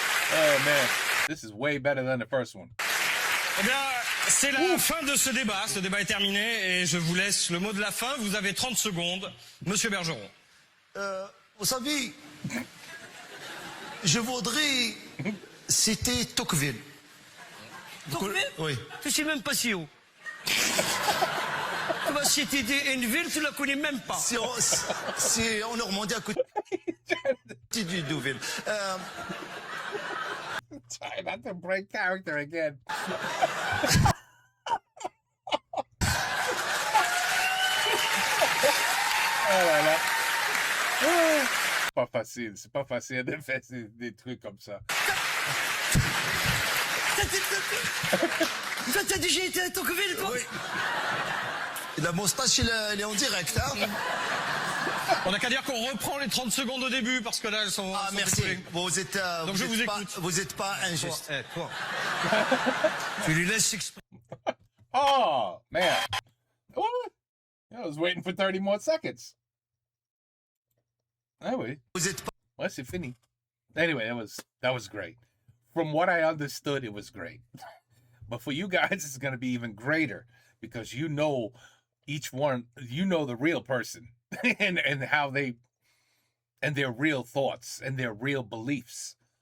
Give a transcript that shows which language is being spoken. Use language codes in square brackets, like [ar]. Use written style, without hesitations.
[en] Oh man, this is way better than the first one. [fr] Eh bien, c'est la fin de ce débat. Ce débat est terminé et je vous laisse le mot de la fin. Vous avez 30 secondes. Monsieur Bergeron. Vous savez, je voudrais citer Tocqueville. Tocqueville? Oui. Tu sais même pas si haut. Ah bah, si t'es une ville, tu la connais même pas. C'est en Normandie à côté du Deauville. [en] Try not to break character again. [fr] Oh là là. C'est pas facile de faire des trucs comme ça. Toi, t'as déjà été à Tocqueville, toi? Oui. Et la moustache, elle est en direct, hein? On n'a qu'à dire qu'on reprend les 30 secondes au début parce que là, elles sont. Ah, sont merci. écoulées. Vous êtes, Donc je vous écoute. vous êtes pas injuste. Toi. Tu lui laisses s'exprimer. [en] Oh man. What? I was waiting for 30 more seconds. [fr] Ah oui. Vous êtes pas... Ouais, c'est fini. Anyway, that was great. [en] From what I understood, it was great. But for you guys, it's going to be even greater because you know each one, you know the real person and how they, and their real thoughts and their real beliefs.